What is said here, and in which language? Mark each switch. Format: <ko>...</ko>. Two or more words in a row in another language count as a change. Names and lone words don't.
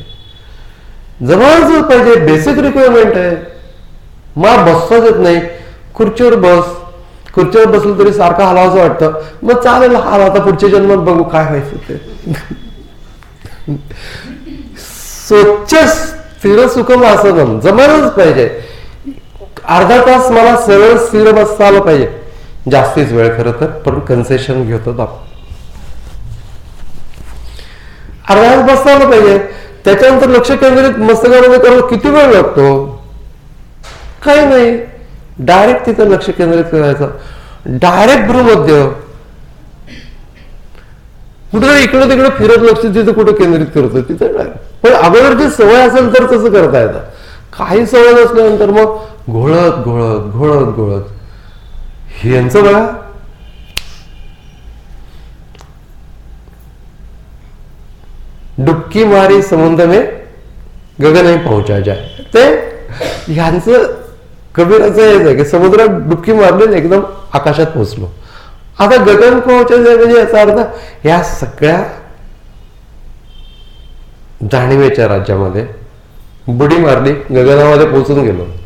<mr>जवळच पाहिजे,</mr> <en>basic requirement</en> <mr>आहे. मला बसताच येत नाही, खुर्चीवर बस, खुर्चीवर बसलं तरी सारखं हलावंसं वाटतं. मग चालेल हाल, आता पुढच्या जन्मात बघू काय व्हायचं ते.</mr> <sa>स्वच्छ स्थिर सुखम आसनम</sa> <mr>जमायलाच पाहिजे. अर्धा तास मला सरळ स्थिर बसता आलं पाहिजे, जास्तीच वेळ खरं तर, पण कन्सेशन घेतो आपण. अर्धा तास बसता आलं पाहिजे. त्याच्यानंतर लक्ष केंद्रित मस्तकामध्ये करायला किती वेळ लागतो? काही नाही, डायरेक्ट तिथं लक्ष केंद्रित करायचं. डायरेक्ट भ्रूमध्य, कुठे इकडे तिकडे फिरत लक्ष तिथं कुठे केंद्रित करतो तिथं डायरेक्ट. पण अगोदरची सवय असेल तर तसं करता येतं. काही सवय नसल्यानंतर मग घोळत घोळत घोळत घोळत यांचं बघा.</mr> <hi>डुबकी मारी समुद्र में गगन ही पहुंचा जाय.</hi> <mr>ते ह्यांचं कबीराचं हेच आहे की समुद्रात डुबकी मारली एकदम आकाशात पोहोचलो. आता</mr> <hi>गगन पोहोचा जाय</hi> <mr>म्हणजे याचा अर्थ या सगळ्या जाणीवेच्या राज्यामध्ये बुडी मारली, गगनामध्ये पोहोचून गेलो.</mr>